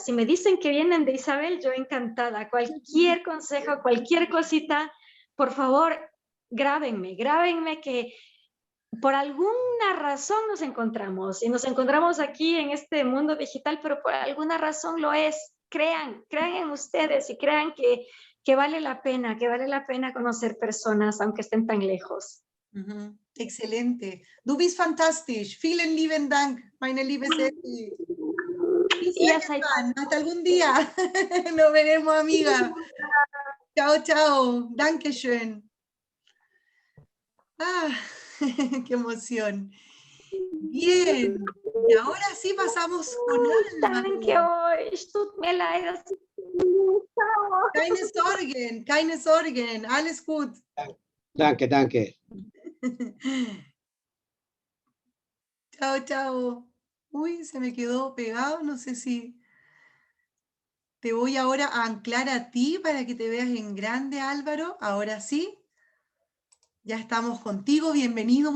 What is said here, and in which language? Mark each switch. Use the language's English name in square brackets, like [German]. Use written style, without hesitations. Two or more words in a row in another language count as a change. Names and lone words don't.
[Spanish] Si me dicen que vienen de Isabel, yo encantada. Cualquier consejo, cualquier cosita, por favor, grábenme que por alguna razón nos encontramos y nos encontramos aquí en este mundo digital, pero por alguna razón lo es. Crean en ustedes y crean que vale la pena conocer personas aunque estén tan lejos. Excelente. [German] Du bist fantastisch. Vielen lieben Dank, meine liebe Ceci. [Spanish] Hasta algún día. Nos veremos, amiga. Chao, chao. Dankeschön. Ah, qué emoción. Bien. Y ahora sí pasamos con [German] Danke euch. Tut mir leid. Keine Sorgen. Alles gut. Danke, danke. [Spanish] Chao, chao. Uy, se me quedó pegado. No sé si te voy ahora a anclar a ti para que te veas en grande, Álvaro. Ahora sí. Ya estamos contigo. Bienvenido.